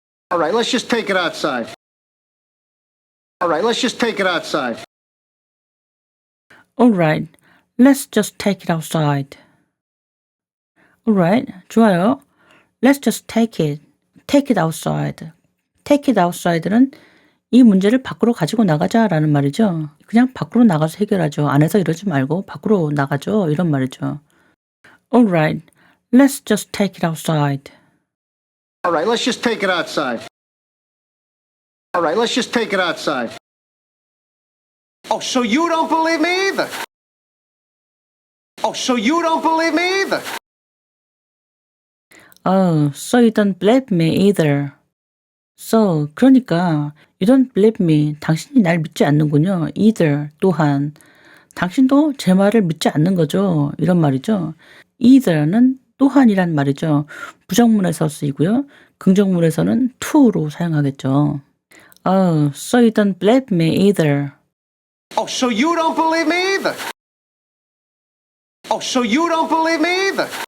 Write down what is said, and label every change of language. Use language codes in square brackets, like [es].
[en] All right, let's just take it outside. All right, let's just take it outside. Alright, let's just take it outside. Alright, [ko] 좋아요. [en] Let's just take it outside. Take it outside [ko] 는 이 문제를 밖으로 가지고 나가자라는 말이죠. 그냥 밖으로 나가서 해결하죠. 안에서 이러지 말고 밖으로 나가죠. 이런 말이죠. [en] Alright, let's just take it outside. All right, let's just take it outside. All right, let's just take it outside. Oh, so you don't believe me either? Oh, so you don't believe me either? Oh, so you don't believe me either. So, [ko] 그러니까 [en] you don't believe me. [ko] 당신이 날 믿지 않는군요. [en] Either, [ko] 또한. 당신도 제 말을 믿지 않는 거죠. 이런 말이죠. [en] Either [ko] 는 또한이란 말이죠. 부정문에서 쓰이고요. 긍정문에서는 to로 사용하겠죠. [en] Oh, so you don't believe me either. Oh, so you don't believe me either? Oh, so you don't believe me either?